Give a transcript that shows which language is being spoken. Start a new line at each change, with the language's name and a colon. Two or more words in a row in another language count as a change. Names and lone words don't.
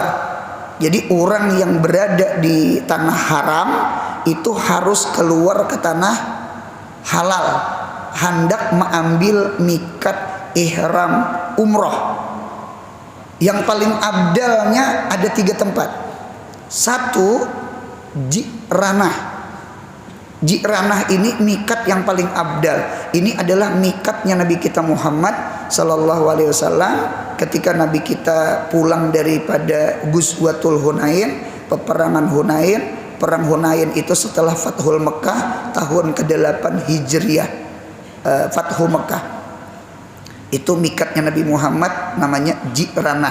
Indonesian: Jadi orang yang berada di tanah haram itu harus keluar ke tanah halal, hendak mengambil mikat ihram umroh. Yang paling abdalnya ada 3 tempat. 1, Ji'ranah. Ji'ranah ini mikat yang paling abdal. Ini adalah mikatnya Nabi kita Muhammad
Arabic: صلى الله عليه وسلم
Indonesian: ketika Nabi kita pulang daripada Ghuzwatul Hunain, peperangan Hunain. Perang Hunain itu setelah Fathul Mekah tahun ke-8 Hijriah. Fathu Mekah. Itu mikatnya Nabi Muhammad, namanya Ji'ranah.